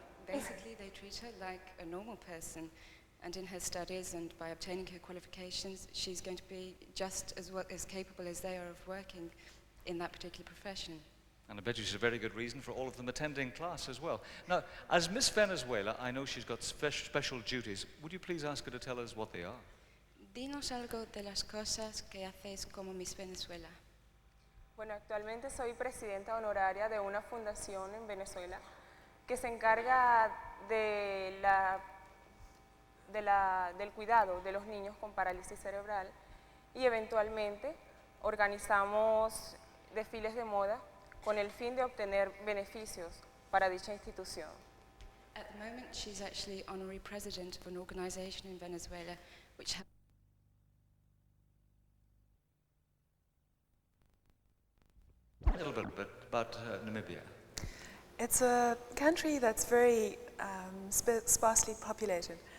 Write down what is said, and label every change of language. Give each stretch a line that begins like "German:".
English: Basically, they treat her like a normal person, and in her studies and by obtaining her qualifications, she's going to be just as capable as they are of working in that particular profession. And I bet you she's a very good reason for all of them attending class as well. Now, as Miss Venezuela, I know she's got special duties. Would you please ask her to tell us what they are?
Spanish: Dinos algo de las cosas que haces como Miss Venezuela. Bueno, actualmente soy presidenta honoraria de una fundación en Venezuela que se encarga del cuidado de los niños con parálisis cerebral y eventualmente organizamos desfiles de moda con el fin de obtener beneficios para dicha institución.
English: At the moment, she's actually honorary president of an organization in Venezuela which A little bit about Namibia. It's a country that's very sparsely populated.